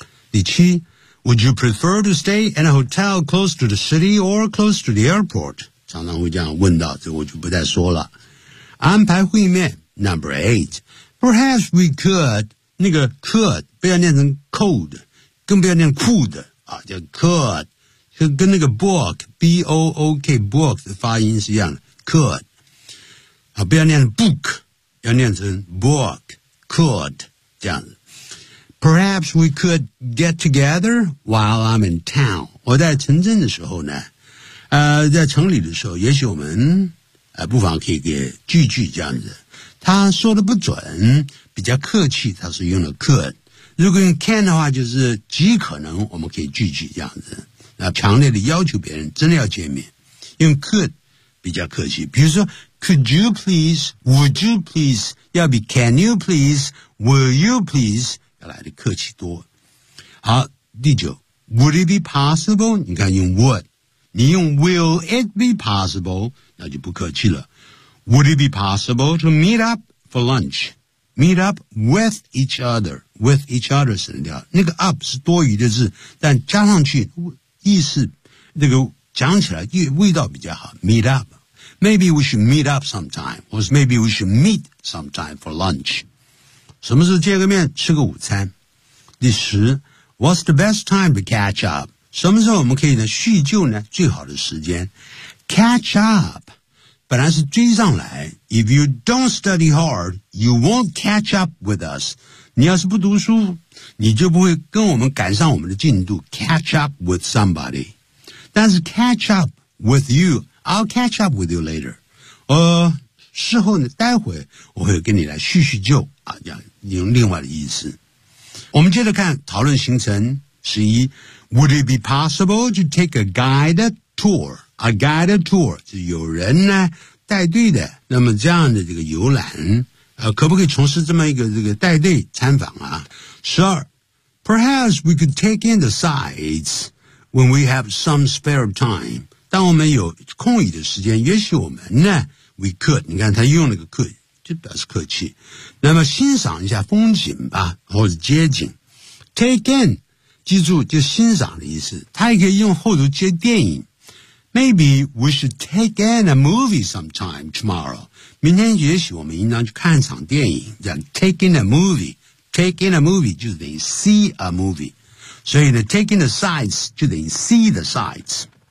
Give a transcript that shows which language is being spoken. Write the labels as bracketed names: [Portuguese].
[Chinese] 第七 [English] ,would you prefer to stay in a hotel close to the city or close to the airport? [Chinese] 常常会这样问到，这我就不再说了。安排会面 , [English] number eight, perhaps we could, [Chinese] 那个 could, 不要念成 could, 更不要念 could, 啊叫 could,跟那个 book, B-O-O-K, book 的发音是一样的 could 啊，不要念 book， 要念成 book， could 这样子。 [English] Perhaps we could get together while I'm in town。 [Chinese] 我在城镇的时候呢，在城里的时候，也许我们不妨可以给聚聚这样子。他说的不准，比较客气，他是用了 could。如果用 can 的话，就是极可能我们可以聚聚这样子。那强烈的要求别人真的要见面，用 could 比较客气。比如说 [English] ，Could you please? Would you please? [Chinese] 要比 [English] Can you please? Will you please? [Chinese] 要来的客气多。好，第九 [English] ，Would it be possible? [Chinese] 你看用 would， 你用 [English] Will it be possible? [Chinese] 那就不客气了。 [English] Would it be possible to meet up for lunch? Meet up with each other, [Chinese] with each other 省掉那个 up 是多余的字，但加上去意思那个讲起来味道比较好。 [English] Meet up, maybe we should meet up sometime, or maybe we should meet sometime for lunch. [Chinese] 什么时候见个面吃个午餐？第十 [English] ，What's the best time to catch up? [Chinese] 什么时候我们可以呢叙旧呢？最好的时间 ，catch up. 本来是追上来 [English] If you don't study hard, you won't catch up with us. [Chinese] 你要是不读书你就不会跟我们赶上我们的进度 [English] Catch up with somebody. [Chinese] 但是 [English] catch up with you, I'll catch up with you later. [Chinese] 事后呢待会我会跟你来叙叙旧啊，用另外的意思。我们接着看讨论行程十一 [English] Would it be possible to take a guided tour? A guided tour [Chinese] 是有人呢带队的，那么这样的这个游览，可不可以从事这么一个这个带队参访啊？十二 [English] ，Perhaps we could take in the sights when we have some spare time。 [Chinese] 当我们有空余的时间，也许我们呢 ， [English] we could。 [Chinese] 你看他用那个 could， 就表示客气。那么欣赏一下风景吧，或者街景 ，take in， 记住就欣赏的意思。他也可以用后头接电影。 [English] Maybe we should take in a movie sometime tomorrow. [Chinese] 明天也许我们应当去看一场电影，这样 [English] take in a movie. Take in a movie [Chinese] 就等于 [English] see a movie. [Chinese] 所以呢 [English] take in the sights [Chinese] 就等于 [English] see the sights.